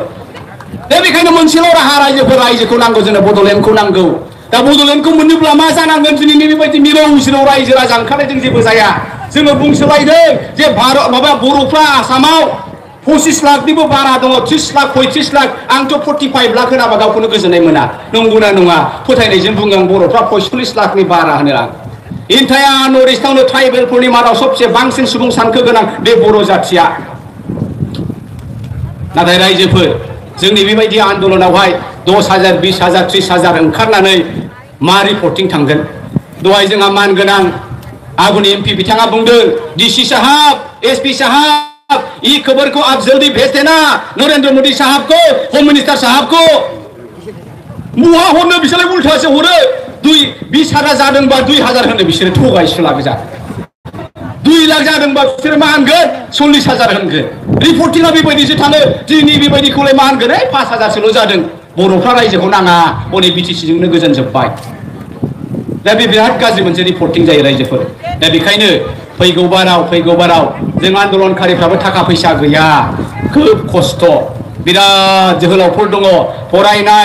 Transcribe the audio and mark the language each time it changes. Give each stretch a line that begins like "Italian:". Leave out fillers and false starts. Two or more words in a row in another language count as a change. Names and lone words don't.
Bodo: दा बेखायनो मोनसेल' राहा रायजोखौ नांगौ जोंनो बड'लेण्डखौ नांगौ दा बड'लेण्डखौ मोनोब्ला मा जानांगोन दिनैनि बेबायदि मिरौ रायजो राजा ओंखारनायजों जेबो जाया जोङो बुंसोलायदों जे बर'फ्रा आसामाव 25 लाखनिबो बारा दङ 30 लाख 35 लाख आंथ' 45 लाख होनाबा गावखौनो गोजोननाय मोना नंगौना नङा फोथायनायजों बुङो आं बर'फ्रा 45 लाखनि बारा होनो आं इन्टायार नर्थ इस्टआवनो ट्राइबेलफोरनि मादाव सबसे बांसिन सुबुं सानखो गोनां बे बर' जाथिया नाथाय रायजोफोर जोंनि बेबायदि आन्दोलनावहाय 10,000 20,000 30,000 ओंखारनानै मा रिपर्टिं थांगोन दहाय जोंहा मानगोनां आगुनि MP बिथाङा बुंदों DC साहब SP साहब
Hindi: ये खबर को आप जल्दी भेज देना नरेंद्र मोदी साहब को होम मिनिस्टर साहब को
Bodo: मुहा हरनो बिसोर उल्टासो हरो 20,000 जादोंबा 2,000 होनो बिसोर थगायसोला गोजा 2 लाख जादोंबा बिसोर मा होनगोन 40,000 होनगोन रिपर्टिंआ बेबायदिसो थाङो दिनै बेबायदिखौलाय मा होनगोन 5,000सोल' जादों बर'फ्रा रायजोखौ नाङा हनै BTC जोंनो गोजोन जोब्बाय दा बे बिराद गाज्रि मोनसे रिपर्टिं जायो रायजोफोर दा बेखायनो फैगौ बाराव जों आन्दोलनकारिफ्राबो थाखा फैसा गैया खोब खस्थ' बिराद जोहोलावफोर दङ फरायनाय